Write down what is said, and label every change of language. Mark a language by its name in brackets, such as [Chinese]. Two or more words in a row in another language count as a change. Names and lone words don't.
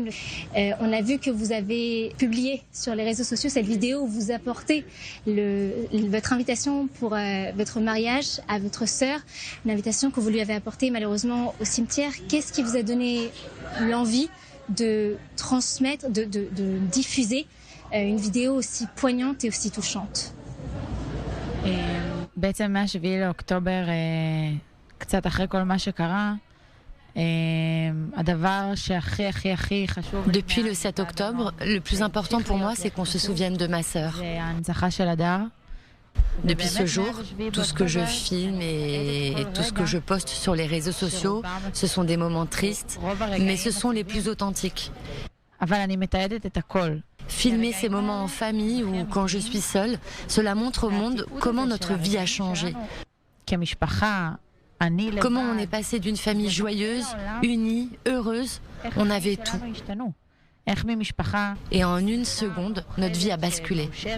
[French] On a vu que vous avez publié sur les réseaux sociaux cette vidéo où vous apportez votre invitation pour votre mariage à votre sœur, une invitation que vous lui avez apportée malheureusement au cimetière. Qu'est-ce qui vous a donné l'envie de transmettre, de diffuser une vidéo aussi poignante et aussi touchante? [Hebrew] בעצם מה-7 לאוקטובר, קצת אחרי כל מה שקרה, הדבר שהכי חשוב... [French] Depuis le 7 octobre, le plus important pour moi, c'est qu'on se souvienne de ma sœur. [Hebrew] זה ההנצחה של הדר. [French] Depuis ce jour, tout ce que je filme et tout ce que je poste sur les réseaux sociaux, ce sont des moments tristes, mais ce sont les plus authentiques. [Hebrew] אבל אני מתעדת את הכל. [French] Filmer ces moments en famille ou quand je suis seule, cela montre au monde comment notre vie a changé. Comment on est passé d'une famille joyeuse, unie, heureuse, on avait tout. Et en une seconde, notre vie a basculé.